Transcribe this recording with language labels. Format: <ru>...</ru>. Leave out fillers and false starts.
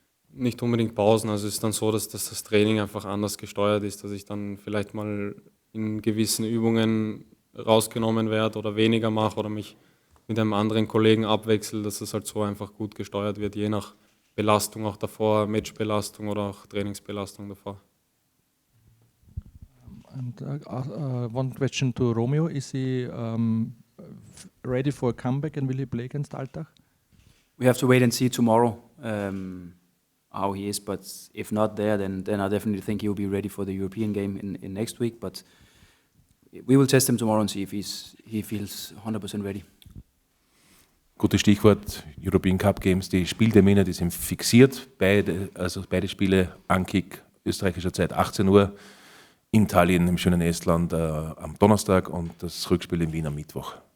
<de>Nicht unbedingt Pausen, also es ist dann so, dass das Training einfach anders gesteuert ist, dass ich dann vielleicht mal in gewissen Übungen rausgenommen werde oder weniger mache oder mich mit einem anderen Kollegen abwechsel, dass es halt so einfach gut gesteuert wird, je nach Belastung auch davor, Matchbelastung oder auch Trainingsbelastung davor.</de> <en>And one question to Romeo, is he ready for a comeback and will he play against Altach? We have to wait and see tomorrow how he is, but if not there, then I definitely think he will be ready for the European game in next week, but we will test him tomorrow and see if he feels 100% ready.</en> <de>Gutes Stichwort,</de> <en>European Cup Games,</en> <de>die Spieltermine, die sind fixiert, beide Spiele, Ankick, österreichischer Zeit 18 Uhr, in Tallinn im schönen Estland am Donnerstag und das Rückspiel in Wien am Mittwoch.</de>